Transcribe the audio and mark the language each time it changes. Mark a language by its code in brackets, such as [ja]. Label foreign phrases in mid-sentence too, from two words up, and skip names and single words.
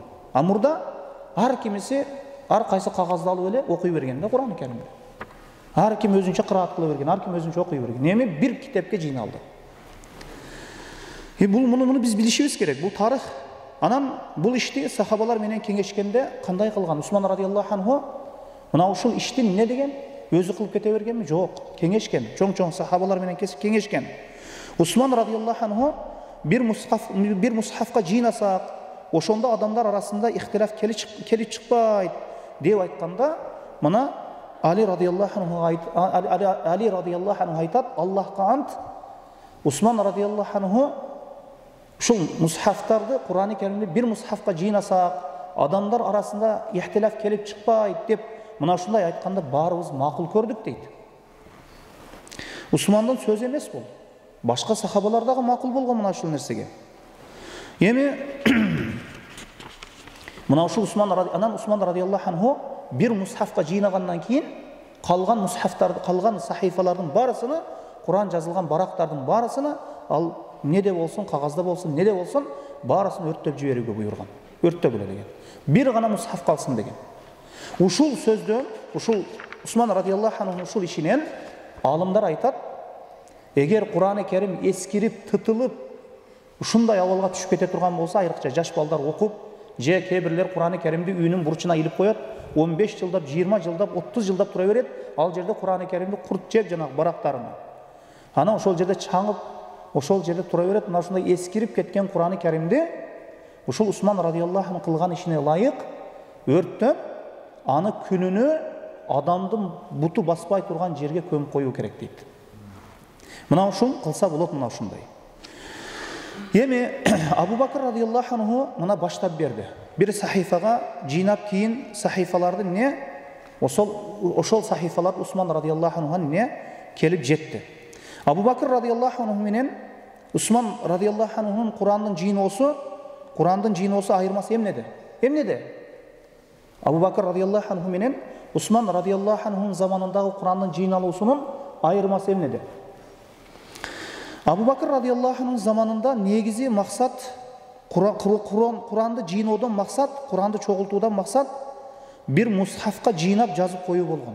[ky] А мурда ар кимиси ар кайсы кагазды алып эле окуй берген да Кур'аны Керимди. Ар ким өзүнчө кыраат кыла берген, ар ким өзүнчө окуй берген. Эми бир китепке жыйналды. Муну биз билишибиз керек. Бул тарых. Анан бул ишти сахабалар менен кеңешкенде кандай кылган? Усман [ar] رضي الله عنه [ky] мына ушул ишти эмне деген? Өзү кылып кете бергенби? Жок, кеңешкен. Чоң сахабалар менен кеңешкен. Усман [ar] رضي الله عنه [ky] бир мусхафка жыйнасак, ошондо адамдар арасында ихтилаф келип чыкпайт деп айтканда, мына Али [ar] رضي الله عنه [ky] айтат, Аллахка ант, Усман [ar] رضي الله عنه [ky] ушул мусхафтарды, Кур'аны Керимди бир мусхафка жыйнасак, адамдар арасында ихтилаф келип чыкпайт деп, мына ушундай айтканда баарыбыз макул көрдүк дейт. Усмандын сөзү эмес бул. Башка сахабалар дагы макул болгон мына ушул нерсеге. Эми мына ушул Усман [ar] رضي الله عنه [ky] бир мусхафка жыйнагандан кийин калган мусхафтарды, калган сахифалардын баарысыны, Кур'ан жазылган барактардын баарысыны ал неде болсун, кагазда болсун, неде болсун, баарысын өрттөп жиберүүгө буйрган. Өрттөгүлө деген. Бир гана мусхаф калсын деген. Ушул сөздөн, ушул Усман [ar] رضي الله عنه [ky] ушул ишинен алымдар айтат, эгер Кур'аны Керим эскирип, тытылып, ушундай абалга түшүп кете турган болсо, айрыкча жаш балдар окуп, же кээ-бирлер Кур'аны Керимди үйүнүн бурчуна илип коет, 15 жылдап, 20 жылдап, 30 жылдап тура берет, ал жерде Кур'аны Керимди курт жеп жанагы барактарына. Анан ошол жерде чаңып, ошол жерде тура берет, мына ушундай эскирип кеткен Кур'аны Керимди ушул Усман [ar] رضي الله عنه [ky] кылган ишине ылайык өрттөп, аны күнүнө адамдын буту баспай турган жерге көмүп коюу керек дейт. Мына ушун кылса болот, мына ушундай. Эми Абу Бакр [ar] رضي الله عنه [ky] мына баштап берди. Бир сахифага жыйнап, кийин сахифаларды ошол сахифалар Усман [ar] رضي الله عنه [ky] келип жетти. Абу Бакр [ar] رضي الله عنه [ky] менен Усман [ar] رضي الله عنه [ky] Кур'андын жыйноосу айырмасы эмнеде? Абу Бакр [ar] رضي الله عنه [ky] менен Усман [ar] رضي الله عنه [ky] заманындагы Кур'андын жыйналуусунун айырмасы эмнеде? Абу Бакр [ar] رضي الله عنه [ky] заманында негизи максат Кур'анды жыйноодон максат, Кур'анды чогултуудан максат бир мусхафка жыйнап жазып коюу болгон.